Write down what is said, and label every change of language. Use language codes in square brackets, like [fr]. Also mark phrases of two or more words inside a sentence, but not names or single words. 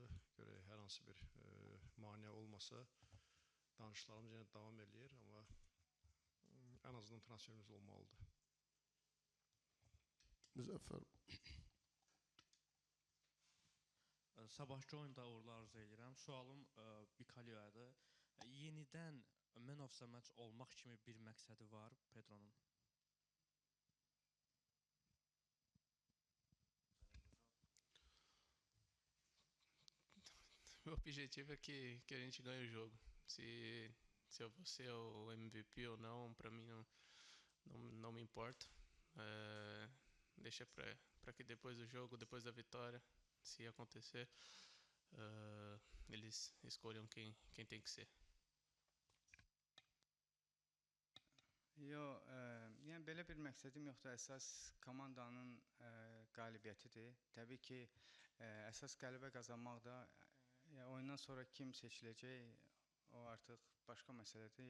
[az] Görək, hər hansı bir mane olmasa danışıqlarımız yenə davam edir, amma ən azından transferimiz olmalıdır. Müzəffər. Sabahki oyunda uğurlar arzu edirəm. Sualım Bikalyoyadır. Yenidən [en] man of the match [az] olmaq kimi bir məqsədi var Pedronun? [pt] meu objetivo é que a gente ganhe o jogo. Se eu vou ser o MVP ou não, pra mim não me importa. Deixa pra que depois do jogo, depois da vitória, se acontecer, eles escolham quem tem que ser. [az] Yox, yəni belə bir məqsədim yoxdur. Əsas komandanın qalibiyyətidir. Təbii ki, əsas qələbə qazanmaq da oyundan sonra kim seçiləcək, o artıq başqa məsələdir.